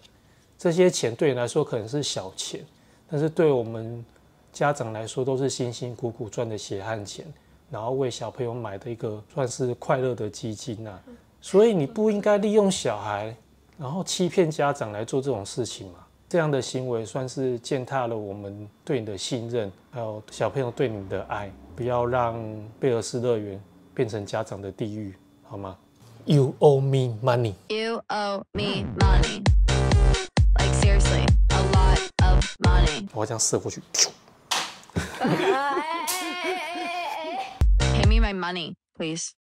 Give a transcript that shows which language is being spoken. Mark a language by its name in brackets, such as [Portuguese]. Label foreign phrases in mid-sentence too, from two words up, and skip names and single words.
[Chinese] 這些錢對你來說可能是小錢，但是對我們家長來說都是辛辛苦苦賺的血汗錢，然後為小朋友買的一個算是快樂的基金啊。所以你不應該利用小孩，然後欺騙家長來做這種事情嘛。這樣的行為算是踐踏了我們對你的信任，還有小朋友對你的愛。不要讓貝爾斯樂園變成家長的地獄，好嗎 ？ [English] You owe me money. You owe me money. Like seriously, a lot of money. [Chinese] 我要這樣射過去。 [English] Pay me my money, please.